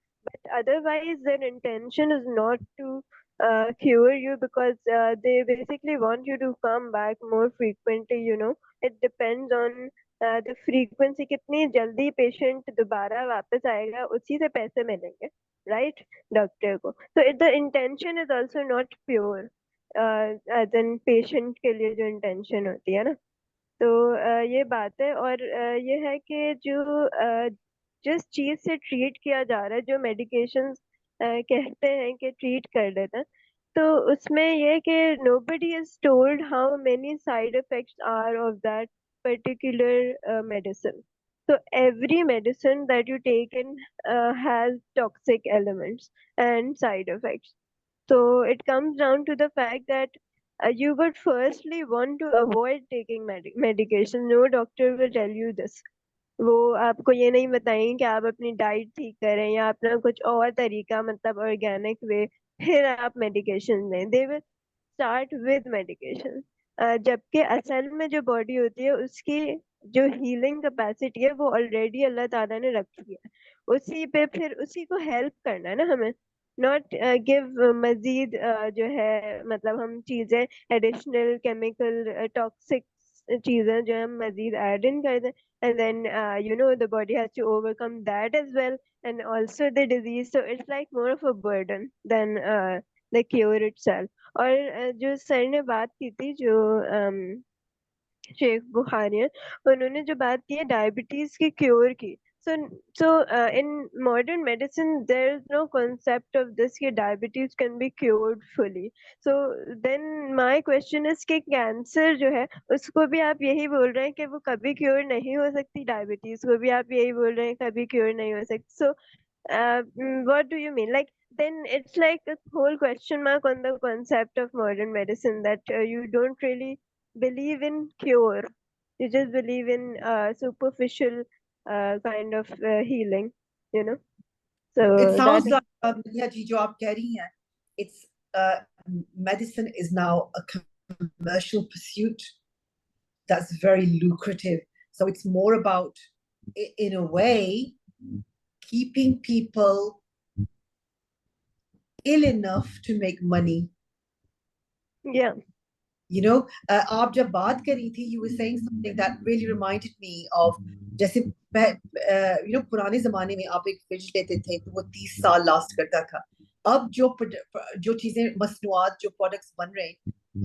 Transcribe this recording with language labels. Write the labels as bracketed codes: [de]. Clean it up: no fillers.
[en] But otherwise their intention is not to cure you because they basically want you to come back more frequently, it depends on the frequency [hi] कितनी जल्दी patient दोबारा वापस आएगा उसी से पैसे मिलेंगे, [en] right, doctor को. So the intention is also not pure as in [hi] patient के लिए जो intention होती है ना, तो ये बात है. और ये है कि जो जिस चीज से ट्रीट किया जा रहा है, जो मेडिकेशंस कहते हैं कि ट्रीट कर देते हैं, तो उसमें ये कि [en] nobody is told how many side effects are of that particular medicine. So every medicine that you take in has toxic elements and side effects. So it comes down to the fact that you would firstly want to avoid taking medication. No doctor will tell you this. [hi] वो आपको ये नहीं बताएंगे कि आप अपनी diet ठीक करें या अपना कुछ और तरीका मतलब ऑर्गेनिक वे फिर आप मेडिकेशन लें. [en] they will start with medication, [hi] जबकि असल में जो बॉडी होती है उसकी जो हीलिंग कैपेसिटी है वो ऑलरेडी अल्लाह ताला ने रखी है, उसी पे फिर उसी को हेल्प करना है ना हमें, नॉट गिव मजीद जो है मतलब हम चीजें एडिशनल केमिकल टॉक्सिक चीजें जो हम मजीद ऐड इन कर दें, [en] and then the body has to overcome that as well, and also the disease. So it's like more of a burden than the cure itself. [hi] और जो सर ने बात की थी जो शेख बुखारियन, उन्होंने जो बात की है डायबिटीज की क्योर की. [en] So in modern medicine there is no concept of this कि diabetes can be cured fully. So then my question is [hi] कि कैंसर जो है उसको भी आप यही बोल रहे हैं कि वो कभी क्योर नहीं हो सकती, डायबिटीज को भी आप यही बोल रहे हैं कभी क्योर नहीं हो सकती. [en] So what do you mean? Like then it's like a whole question mark on the concept of modern medicine, that you don't really believe in cure, you just believe in superficial kind of healing, so It sounds that like Maliha ji, [hi] jo aap keh rahi hain, [en] it's medicine is now a commercial pursuit that's very lucrative. So it's more about, in a way, keeping people ill enough to make money. yeah. [hi] आप जब बात कर रही थी, [en] you were saying something that really reminded me of [hi] जैसे पुराने जमाने में आप एक फ्रिज लेते थे तो वो 30 साल लास्ट करता था. अब जो चीजें मसनूआत जो प्रोडक्ट्स बन रहे हैं